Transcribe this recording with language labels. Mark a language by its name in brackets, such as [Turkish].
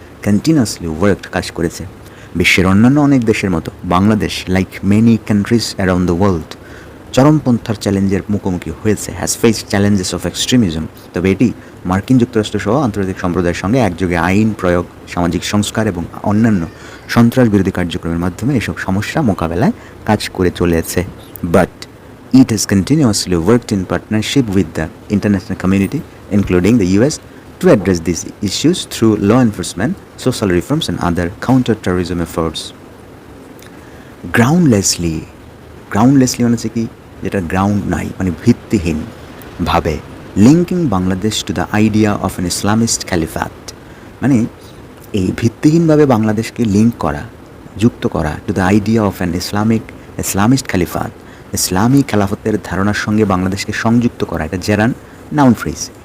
[English] continuously worked, [Bangla] কাজ করেছে। বিশ্বের অন্যান্য অনেক দেশের মতো Bangladesh, [English] like many countries around the world, [Bangla] চরমপন্থার চ্যালেঞ্জের মুখোমুখি হয়েছে, [English] Has faced challenges of extremism. [Bangla] তবে এটি মার্কিন যুক্তরাষ্ট্র সহ আন্তর্জাতিক সম্প্রদায়ের সঙ্গে একযোগে আইন প্রয়োগ, সামাজিক সংস্কার এবং অন্যান্য সন্ত্রাস বিরোধী কার্যক্রমের মাধ্যমে এসব সমস্যা মোকাবেলায় কাজ করে চলেছে। [English] But it has continuously worked in partnership with the international community, including the US, to address these issues through law enforcement, social reforms, and other counter-terrorism efforts. [Bangla] Groundlessly মানে হচ্ছে কি, যেটা গ্রাউন্ড নাই, মানে ভিত্তিহীন ভাবে, [English] linking Bangladesh to the idea of an Islamist caliphate, [Bangla] মানে এই ভিত্তিহীনভাবে বাংলাদেশকে লিঙ্ক করা, যুক্ত করা, [English] to the idea of an Islamist caliphate, [Bangla] ইসলামী খেলাফতের ধারণার সঙ্গে বাংলাদেশকে সংযুক্ত করা, এটা জেরান নাউন ফ্রেজ।